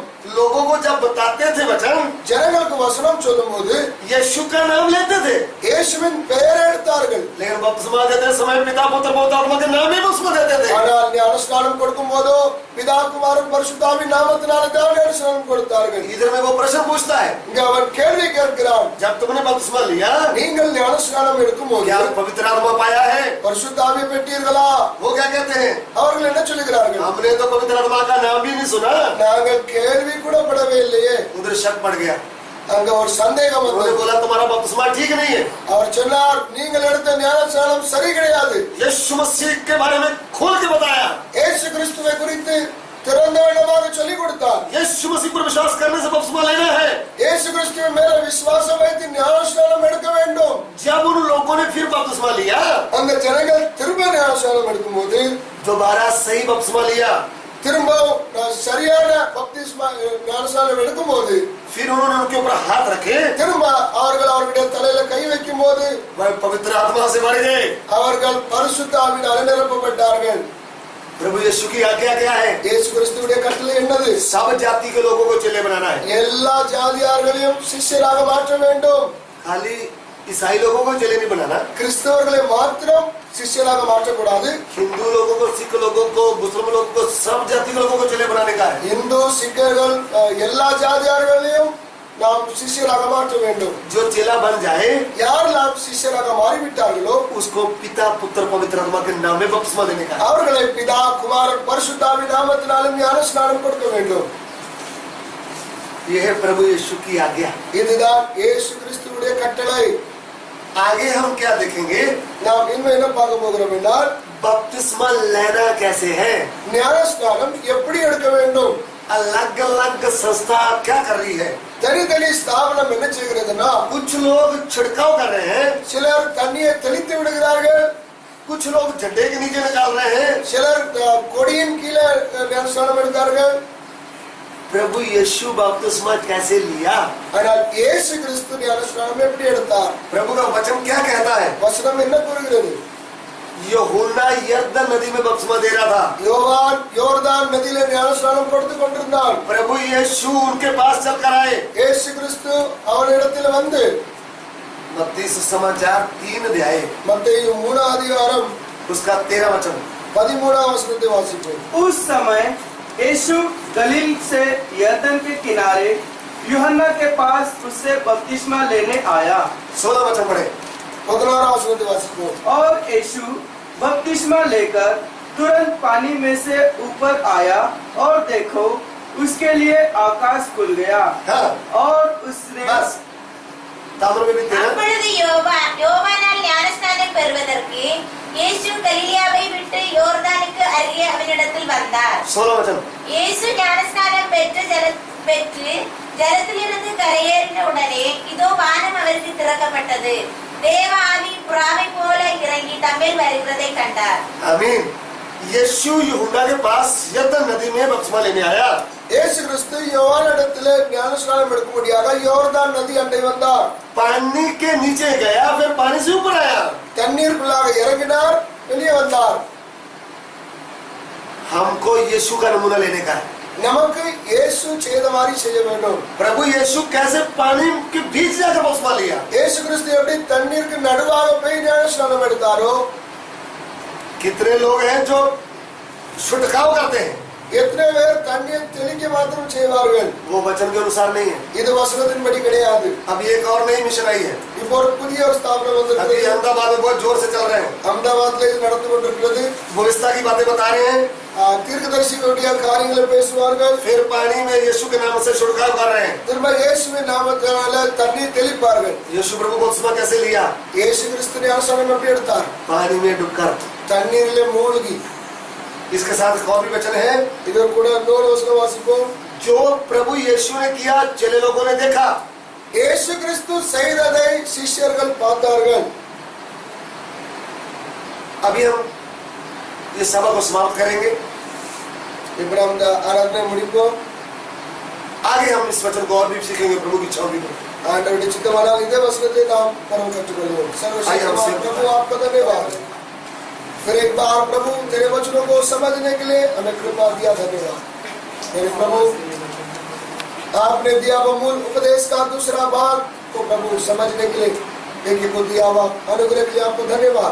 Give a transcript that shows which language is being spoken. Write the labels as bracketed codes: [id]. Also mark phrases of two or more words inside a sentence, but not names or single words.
[hi] लोगों को जब बताते थे वचन, [ta] ஜனங்களுக்கு வசனம் சொல்லும்போது [hi] यीशु का नाम लेते थे, [ta] இயேசுவின் பெயரை எடுத்தார்கள். [hi] लेकिन बपतिस्मा देते समय पिता पुत्र पवित्र आत्मा के नाम ही उसको देते थे। [ta] ஆனால் ஞானஸ்நானம் கொடுக்கும் போதோ பிதா குமாரன் பரிசுத்த ஆவி நாமத்தினாலே தான் ஞானஸ்நானம் கொடுத்தார்கள். [hi] इधर में वो प्रश्न पूछता है, [ta] இங்க அவன் கேள்வி கேட்கிறான், [hi] जब तुमने बपतिस्मा लिया [ta] நீங்கள் ஞானஸ்நானம் எடுக்கும் போது [hi] क्या पवित्र आत्मा पाया है? [ta] பரிசுத்த ஆவியை பெற்றீர்களா? [hi] वो क्या कहते हैं? [ta] அவர்கள் என்ன சொல்லுகிறார்கள்? [hi] हमने तो पवित्र आत्मा का नाम भी नहीं सुना। [ta] நாங்கள் கேள்வி கூட படவே இல்லையே. [hi] उधर शक पड़ गया। [ta] அங்க ஒரு சந்தேகம் [hi] उन्होंने [ta] வந்தது. [hi] बोला तुम्हारा बपतिस्मा ठीक नहीं है। [ta] அவர் சொன்னார், நீங்கள் எடுத்த ஞானஸ்நானம் சரி கிடையாது. [hi] यीशु मसीह के बारे में खोल के बताया। [ta] இயேசு கிறிஸ்துவை குறித்து திறந்த விதமாக சொல்லிக் கொடுத்தார். [hi] यीशु मसीह पर विश्वास करने से बपतिस्मा लेना है। [ta] இயேசு கிறிஸ்துவின் மேல விசுவாசம் வைத்து ஞானஸ்நானம் எடுக்க வேண்டும். [hi] जब उन लोगों ने फिर बपतिस्मा लिया, [ta] அந்த ஜனங்கள் திரும்ப ஞானஸ்நானம் எடுக்கும்போது [hi] दोबारा सही बपतिस्मा लिया, [ta] திரும்ப சரியான பப்திஸ்மா ஞானஸ்நானம் எடுக்கும்போது [hi] फिर उन्होंने उनके ऊपर हाथ रखे, [ta] திரும்ப அவர்கள் அவருடைய தலையில கை வைக்கும் போது [hi] वह पवित्र आत्मा से बढ़ गए। [ta] அவர்கள் பரிசுத்த ஆவியினாலே நிரப்பப்பட்டார்கள். [hi] प्रभु यीशु की आज्ञा क्या है? [ta] இயேசு கிறிஸ்துவுடைய கட்டளை என்னது? [hi] सब जाति के लोगों को चेले बनाना है। [ta] எல்லா ஜாதியார்களையும் சிஷ்யராக மாற்ற வேண்டும். [hi] खाली ईसाई लोगों को चेले नहीं बनाना, [ta] கிறிஸ்தவர்களை மாத்திரம் சிஷ்யராக மாற்றக்கூடாது. [hi] हिंदू लोगों को, सिख लोगों को, मुस्लिम लोगों को, सब जाति के लोगों को चेले बनाने का है। [ta] இந்து சிக்கர்கள் எல்லா ஜாதியார்களையும் நாம் சிஷ்யராக மாற்ற வேண்டும். [hi] जो चेला बन जाए [ta] யாரெல்லாம் சிஷ்யராக மாறிவிட்டார்களோ [hi] उसको पिता पुत्र पवित्र आत्मा के नाम में बपतिस्मा देने का है। [ta] அவர்களை பிதா குமாரன் பரிசுத்த ஆவி நாமத்தினாலும் ஞான ஸ்நானம் கொடுக்க வேண்டும். [hi] यह है प्रभु यीशु की आज्ञा। [ta] இதுதான் இயேசு கிறிஸ்துவுடைய கட்டளை. [hi] आगे हम क्या देखेंगे? [ta] நாம் இன்னும் என்ன பார்க்க போகிறோம் என்றால் [hi] बपतिस्मा लेना कैसे है। [ta] ஞான ஸ்நானம் எப்படி எடுக்க வேண்டும். [hi] अलग अलग संस्था क्या कर रही है? [ta] தனித்தனி ஸ்தாபனம் என்ன செய்கிறதுனா [hi] कुछ लोग छिड़काव कर रहे हैं, [ta] சிலர் தண்ணியை தெளித்து விடுகிறார்கள், [hi] कुछ लोग झंडे के नीचे निकाल रहे हैं। [ta] சிலர் கொடியின் கீழே ஞான ஸ்நானம் எடுத்தார்கள். [hi] प्रभु यीशु बपतिस्मा कैसे लिया? [ta] ஆனால் இயேசு கிறிஸ்து ஞான ஸ்நானம் எப்படி எடுத்தார்? [hi] प्रभु का वचन क्या कहता है? [ta] வசனம் என்ன கூறுகிறது? [hi] यूहन्ना यरदन नदी में बपतिस्मा दे रहा था, [ta] யோவான் யோர்தான் நதியிலே ஞான ஸ்நானம் கொடுத்து கொண்டிருந்தான். [hi] प्रभु यीशु उनके पास चलकर आए। [ta] இயேசு கிறிஸ்து அவனிடத்தில் வந்து [hi] मत्ती सुसमाचार 3 अध्याय [ta] மத்தேயு 3 அதிகாரம் [hi] उसका 13 वचन। [ta] 13 வசனத்தை வாசிப்போம். [hi] उस समय यीशु गलील से यरदन के किनारे यूहन्ना के पास उससे बपतिस्मा लेने आया 16 वचन पढ़े। [ta] 16 वचनத்தை வாசிப்போம். [hi] और यीशु बपतिस्मा लेकर तुरंत पानी में से ऊपर आया और देखो उसके लिए आकाश खुल गया हाँ, और उसने बस ताम्र में भी 13। [ta] அப்பொழுது யோவானால் ஞானஸ்நானம் பெறுவதற்கு இயேசு கலிலேயாவை விட்டு யோர்தானுக்கு அருகே அவனிடத்தில் வந்தார். [hi] 16 वचन। [ta] இயேசு ஞானஸ்நானம் பெற்று ஜலத்திலிருந்து கரையேறின உடனே இதோ வானம் அவருக்கு திறக்கப்பட்டது. தேவ ஆவி புறாவை போல இறங்கி தம்மேல் வருகிறதை கண்டார். [hi] आमीन। यीशु यूहन्ना के पास यरदन नदी में बपतिस्मा लेने आया। [ta] இயேசு கிறிஸ்து யோவானிடத்திலே ஞான ஸ்நானம் எடுக்கும்படியாக யோர்தான் நதி அண்டை வந்தார். [hi] पानी के नीचे गया, फिर पानी से ऊपर आया। [ta] தண்ணீருக்குள்ளாக இறங்கினார், வெளியே வந்தார். [hi] हमको यीशु का नमूना लेने का है। [ta] நமக்கு இயேசு செய்த மாதிரி செய்ய வேண்டும். [hi] प्रभु यीशु कैसे पानी के बीच जाकर बपतिस्मा लिया? [ta] இயேசு கிறிஸ்து எப்படி தண்ணீருக்கு நடுவாக போய் ஞான ஸ்நானம் எடுத்தாரோ, [hi] कितने लोग हैं जो छिड़काव करते हैं, [ta] எத்தனை பேர் தண்ணீர் தெளிக்க மாத்திரம் செய்வார்கள். [hi] वो वचन के अनुसार नहीं है। [ta] இது வசனத்தின்படி கிடையாது. [hi] अब एक और नई मिशन आई है, [ta] இப்போ ஒரு புதிய ஒரு ஸ்தாபனம் [hi] अभी [ta] வந்திருக்கிறது. [hi] अहमदाबाद में बहुत जोर से चल रहे हैं। [ta] அகமதாபாத்ல இது நடந்து கொண்டிருக்கிறது. [hi] भविष्यता की बातें बता रहे हैं, [ta] தீர்க்கதரிசிகளுடைய காரியங்களை பேசுவார்கள். [hi] फिर पानी में यीशु के नाम से छिड़काव कर रहे हैं। [ta] திரும்ப இயேசுவின் நாமத்தினால தண்ணீர் தெளிப்பார்கள். [hi] यीशु प्रभु बपतिस्मा कैसे लिया? [ta] இயேசு கிறிஸ்து ஞான ஸ்நானம் எப்படி எடுத்தார்? [hi] पानी में डूबकर। [ta] தண்ணீரிலே மூழ்கி. [hi] इसके साथ एक और भी वचन है, [ta] இதற்கு கூட இன்னொரு வசனம் வாசிப்போம். [hi] जो प्रभु यीशु ने किया चेले लोगों ने देखा। [ta] இயேசு கிறிஸ்து செய்ததை சிஷ்யர்கள் பார்த்தார்கள். [hi] अभी हम ये सभा को समाप्त करेंगे, [ta] இப்ப நாம் இந்த ஆராதனை முடிப்போம். [hi] आगे हम इस वचन को और भी सीखेंगे, प्रभु की इच्छा होगी तो। [ta] ஆண்டவருடைய சித்தமானால் இந்த வசனத்தை நாம் பரம் கற்றுக்கொள்வோம். [hi] सर्वशक्तिमान प्रभु आपका धन्यवाद. फिर एक बार प्रभु तेरे वचनों को समझने के लिए हमें कृपा दिया, धन्यवाद मेरे प्रभु. आपने दिया वो मूल उपदेश का दूसरा भाग को प्रभु समझने के लिए एक को दिया हुआ अनुग्रह के लिए आपको धन्यवाद.